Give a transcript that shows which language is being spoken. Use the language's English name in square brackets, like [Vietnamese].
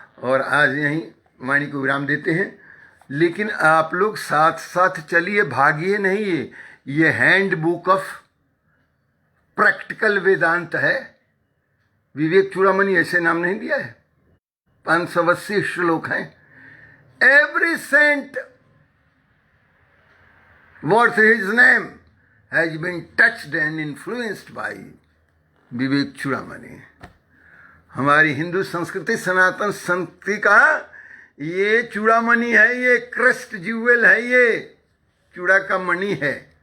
[Hindi] और आज यहीं वाणी को विराम देते हैं, लेकिन आप लोग साथ साथ चलिए, भागिए नहीं। ये [English] handbook of practical [Hindi] वेदांत है। विवेक चूड़ामणि ऐसे नाम नहीं दिया है, 580 श्लोक हैं। [English] Every saint worth his name has been touched and influenced by Vivek Chudamani. [Hindi] हमारी हिंदू संस्कृति, सनातन संस्कृति का ये चूड़ामणि है, ये [English] crest jewel [Hindi] है, ये चूड़ा का मणि है।